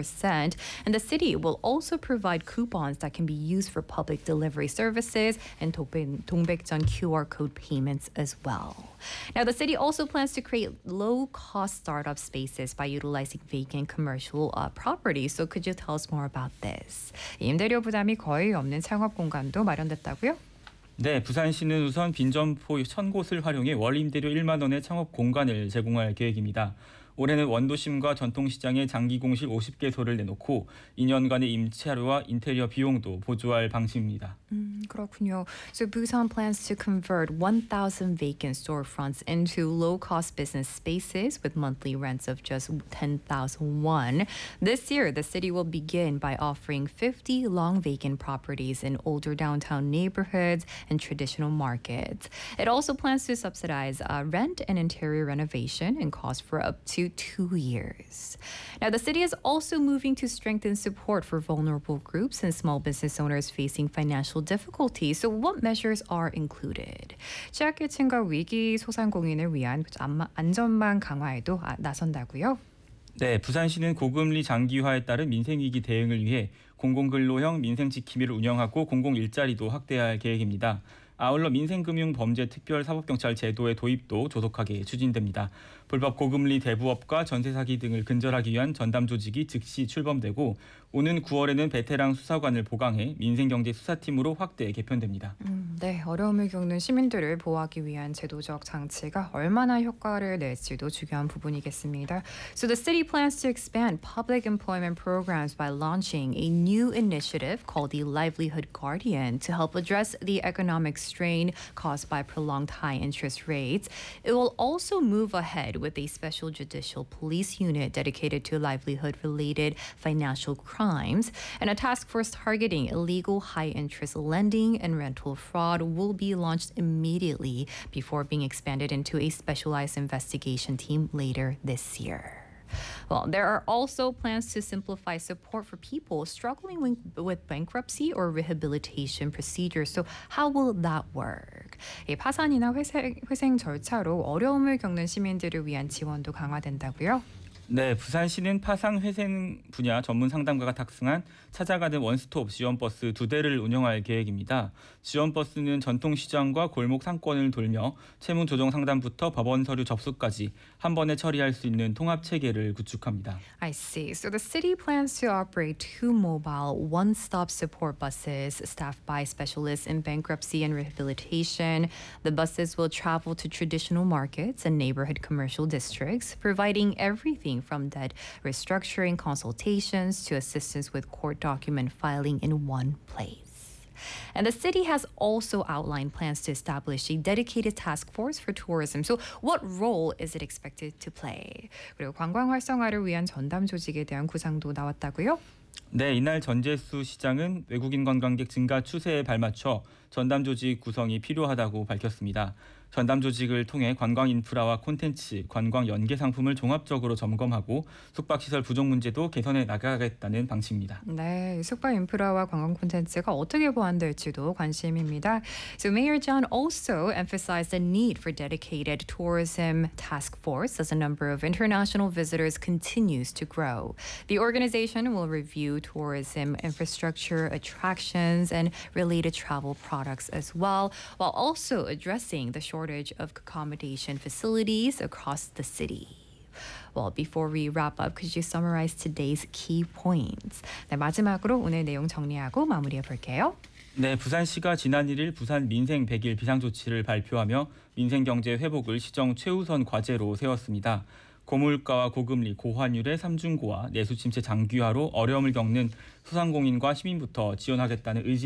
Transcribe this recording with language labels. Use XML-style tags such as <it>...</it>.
<en>And the city will also provide coupons that can be used for public delivery services and Dongbaekjeon QR code payments as well. Now, the city also plans to create low-cost startup spaces by utilizing vacant commercial properties. So could you tell us more about this?</en> <ko>임대료 부담이 거의 없는 창업 공간도 마련됐다고요? 네, 부산시는 우선 빈점포 1,000곳을 활용해 월 임대료 1만 원의 창업 공간을 제공할 계획입니다. 올해는 원도심과 전통시장에 장기 공실 50개소를 내놓고 2년간의 임차료와 인테리어 비용도 보조할 방침입니다. 그렇군요.</ko> <en>So Busan plans to convert 1,000 vacant storefronts into low-cost business spaces with monthly rents of just 10,000 won. This year, the city will begin by offering 50 long vacant properties in older downtown neighborhoods and traditional markets. It also plans to subsidize rent and interior renovation and cost for up to 2 years. Now, the city is also moving to strengthen support for vulnerable groups and small business owners facing financial difficulties. So what measures are included?</en> <ko>취약계층과 위기 소상공인을 위한 안전망 강화에도 나선다고요? 네, 부산시는 고금리 장기화에 따른 민생위기 대응을 위해 공공근로형 민생지킴이를 운영하고 공공일자리도 확대할 계획입니다. 아울러 민생금융범죄특별사법경찰 제도의 도입도 조속하게 추진됩니다. 불법 고금리 대부업과 전세사기 등을 근절하기 위한 전담조직이 즉시 출범되고 오는 9월에는 베테랑 수사관을 보강해 민생경제수사팀으로 확대 개편됩니다. 네, 어려움을 겪는 시민들을 보호하기 위한 제도적 장치가 얼마나 효과를 낼지도 중요한 부분이겠습니다.</ko> <en>So the city plans to expand public employment programs by launching a new initiative called the Livelihood Guardian to help address the economic strain caused by prolonged high interest rates. It will also move ahead with a special judicial police unit dedicated to livelihood-related financial crimes, and a task force targeting illegal high-interest lending and rental fraud will be launched immediately before being expanded into a specialized investigation team later this year. Well, there are also plans to simplify support for people struggling with bankruptcy or rehabilitation procedures. So how will that work?</en> <ko>파산이나 회생 절차로 어려움을 겪는 시민들을 위한 지원도 강화된다고요? 네, 부산시는 파상 회생 분야 전문 상담가가 탁승한 찾아가는 원스톱 지원버스 두 대를 운영할 계획입니다. 지원버스는 전통시장과 골목 상권을 돌며 채무 조정 상담부터 법원 서류 접수까지 한 번에 처리할 수 있는 통합 체계를 구축합니다.</ko> <en>I see. So the city plans to operate two mobile one-stop support buses staffed by specialists in bankruptcy and rehabilitation. The buses will travel to traditional markets and neighborhood commercial districts, providing everything from debt restructuring consultations to assistance with court document filing in one place. And the city has also outlined plans to establish a dedicated task force for tourism. So what role is it expected to play?</en> <ko>그리고 관광 활성화를 위한 전담 조직에 대한 구상도 나왔다고요? 네, 이날 전재수 시장은 외국인 관광객 증가 추세에 발맞춰 전담 조직 구성이 필요하다고 밝혔습니다. 전담 조직을 통해 관광 인프라와 콘텐츠, 관광 연계 상품을 종합적으로 점검하고 숙박시설 부족 문제도 개선해 나가겠다는 방침입니다. 네, 숙박 인프라와 관광 콘텐츠가 어떻게 보완될지도 관심입니다.</ko> <en>So Mayor John also emphasized the need for dedicated tourism task force as the number of international visitors continues to grow. The organization will review tourism infrastructure, attractions, and related travel products as well, while also addressing the shortage of accommodation facilities across the city. Well, before we wrap up, could you summarize today's key points?</en> <ko>네, 마지막으로 오늘 내용 정리하고 마무리해 볼게요. 네, 부산시가 지난 1일 부산 민생 100일 비상조치를 발표하며 민생 경제 회복을 시정 최우선 과제로 세웠습니다. 고물가와 고금리, 고환율의 삼중고와 내수침체 장기화로 어려움을 겪는 소상공인과 시민부터 지원하겠다는 의지</ko>